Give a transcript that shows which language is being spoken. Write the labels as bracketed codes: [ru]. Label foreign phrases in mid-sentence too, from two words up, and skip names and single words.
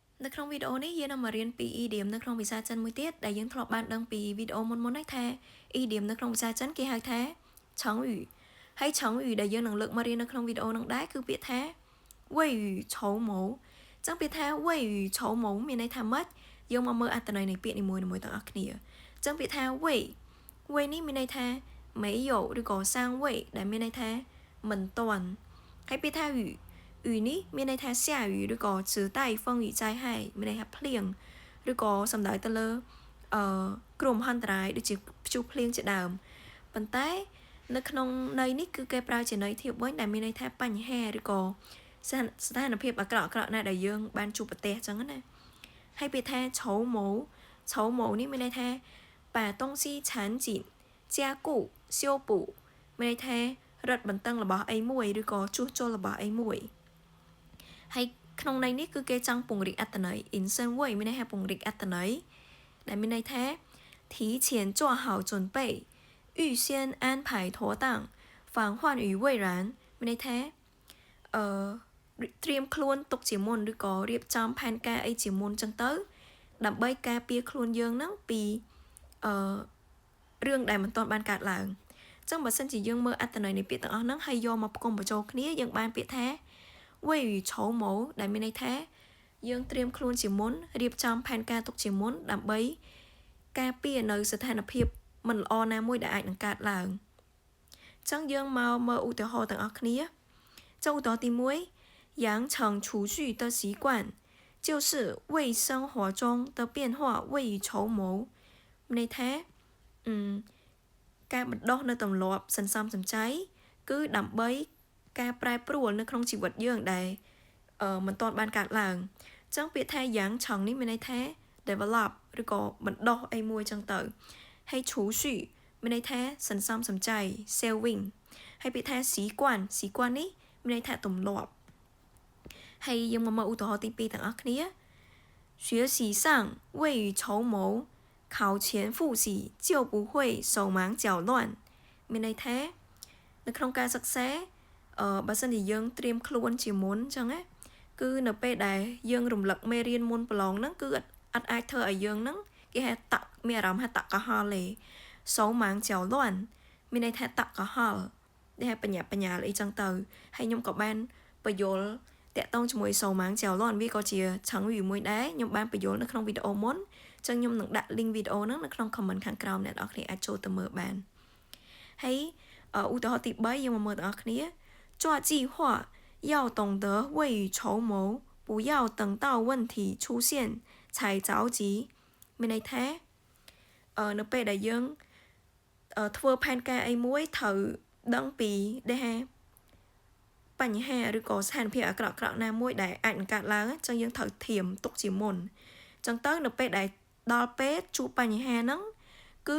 [km] នៅក្នុងវីដេអូនេះយើងនឹងមករៀនពី idiom នៅក្នុងភាសាចិនមួយទៀតដែលយើងធ្លាប់បានដឹងពីវីដេអូមុនៗនេះថា idiom នៅក្នុងភាសាចិនគេហៅថា成语ហើយ成语ដែលយើងនឹងលើកមករៀននៅក្នុងវីដេអូនឹងដែរគឺពាក្យថា未雨绸缪ចឹងពាក្យថា未雨绸缪មានន័យថាម៉េ ចយើងមកមើលអត្ថន័យនៃពាក្យនីមួយៗទាំងអស់គ្នាចឹងពាក្យថា未នេះមានន័យថា没有ឬក៏尚未ដែលមានន័យថាមិនទាន់ហើយពាក្យថា雨នេះមានន័យថា下雨ឬក៏ [zh] 只带风雨灾害 [km] មានន័យថាភ្លៀងឬក៏សំដៅទៅលើគ្រោះមហន្តរាយដូចជាព្យុះភ្លៀងជាដើមប៉ុន្តែនៅក្នុងន័យនេះគឺគេប្រើជាន័យធៀបវិញដែលមានន័យថាបញ្ហាឬក៏ ស្ថានភាពអាក្រក់ណាដែលយើងបានជួបប្រទះអញ្ចឹងណាហើយពាក្យថាឆោម៉ូនេះមានន័យថា [zh] 把东西缠紧加固修补 [km] មានន័យថារឹតបន្តឹងរបស់អីមួយឬក៏ជួសជុលរបស់អីមួយហើយក្នុងន័យនេះគឺគេចង់ពង្រីកអត្ថន័យ insert វិញមានន័យថាពង្រីកអត្ថន័យដែលមានន័យថា [zh] 提前做好准备预先安排妥当防患于未然 [km] មានន័យថាត្រៀមខ្លួនទុកជាមុនឬក៏រៀបចំផែនការអីជាមុនចឹងទៅដើម្បីការពារខ្លួនយើងហ្នឹងពី រឿងដែលមិនទាន់បានកើតឡើងចឹងបើសិនជាយើងមើលអត្ថន័យនៃពាក្យទាំងអស់ហ្នឹងហើយយកមកផ្គុំបញ្ចូលគ្នាយើងបានពាក្យថា未雨绸缪ដែលមានន័យថាយើងត្រៀមខ្លួនជាមុនរៀបចំផែនការទុកជាមុនដើម្បីការពារនៅស្ថានភាពមិនល្អណាមួយដែលអាចនឹងកើតឡើងចឹងយើងមកមើលឧទាហរណ៍ទាំងអស់គ្នាចុះឧទាហរណ៍ទី 1 [zh] 养成储蓄的习惯就是为生活中的变化未雨绸缪 [km] មានន័យថាការបណ្ដុះនៅទម្លាប់សន្សំសំចៃគឺដើម្បីការប្រែប្រួលនៅក្នុងជីវិតយើង ដែលមិនទាន់បានកើតឡើងអញ្ចឹងពាក្យថាយ៉ាងឆងនេះមានន័យថា develop ឬក៏បណ្ដុះអីមួយអញ្ចឹងទៅ ហើយ储蓄មានន័យថាសន្សំសំចៃ saving ហើយពាក្យថា习惯នេះមានន័យថាទម្លាប់ហើយយើងមកមើលឧទាហរណ៍ទី2ទាំងអស់គ្នា [zh] 学习上未雨绸缪考前复习就不会手忙脚乱 [km] មានន័យថានៅក្នុងការសិក្សាបើសិនជាយើងត្រៀមខ្លួនជាមុ នអញ្ចឹងណាគឺនៅពេលដែលយើងរំលឹកមេរៀនមុនប្រឡងហ្នឹងគឺអត់អាចធ្វើឲ្យយើងហ្នឹងគេហៅមានអារម្មណ៍ថាតកកហល់ទេសូម៉ាងចៅលាន់មានន័យថាតកកហល់ដែលបញ្ញាអីចឹងទៅហើយខ្ញុំក៏បានបញ្យល់តាក់ទងជាមួយសូម៉ាងចៅលាន់វាក៏ជាឆឹងវា មួយដែរខ្ញុំបានបញ្យល់នៅក្នុងវីដេអូមុនចឹងខ្ញុំនឹងដាក់ link វីដេអូហ្នឹងនៅក្នុង comment ខាងក្រោមអ្នកនរគ្នាអាចចូលទៅមើលបានហើយឧទាហរណ៍ទី3យើងមកមើលទាំងអស់គ្នា [zh] 抓计划要懂得未雨绸缪不要等到问题出现才着急 [km] មានន័យថានៅពេលដែលយើងធ្វើផែនការអីមួយត្រូវដឹងពីដែលថាបញ្ហាឬក៏ស្ថានភាពអាក្រក់ៗណា មួយដែលអាចនឹងកើតឡើងអញ្ចឹងយើងត្រូវធៀមទុកជាមុនអញ្ចឹងទៅនៅពេលដែលដល់ពេលជួបបញ្ហាហ្នឹងគឺ